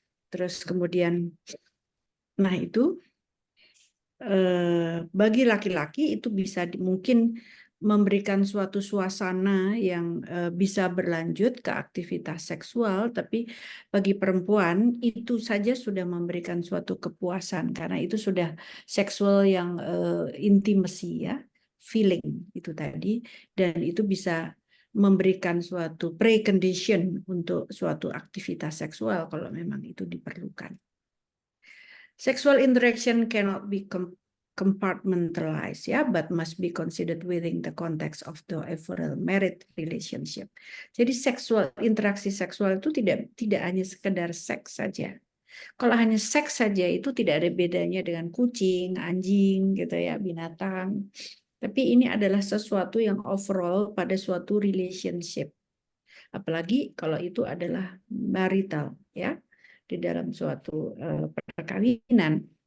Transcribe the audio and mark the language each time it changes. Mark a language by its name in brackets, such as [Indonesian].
[Indonesian] Terus kemudian, nah itu bagi laki-laki itu bisa mungkin memberikan suatu suasana yang bisa berlanjut ke aktivitas seksual, tapi bagi perempuan itu saja sudah memberikan suatu kepuasan karena itu sudah seksual yang intimacy ya, feeling itu tadi, dan itu bisa memberikan suatu precondition untuk suatu aktivitas seksual kalau memang itu diperlukan. [English] Sexual interaction cannot be compartmentalized, ya, but must be considered within the context of the overall married relationship. [Indonesian] Jadi interaksi seksual itu tidak hanya sekedar seks saja. Kalau hanya seks saja itu tidak ada bedanya dengan kucing, anjing, gitu ya, binatang. Tapi ini adalah sesuatu yang overall pada suatu relationship. Apalagi kalau itu adalah marital, ya, di dalam suatu perkawinan.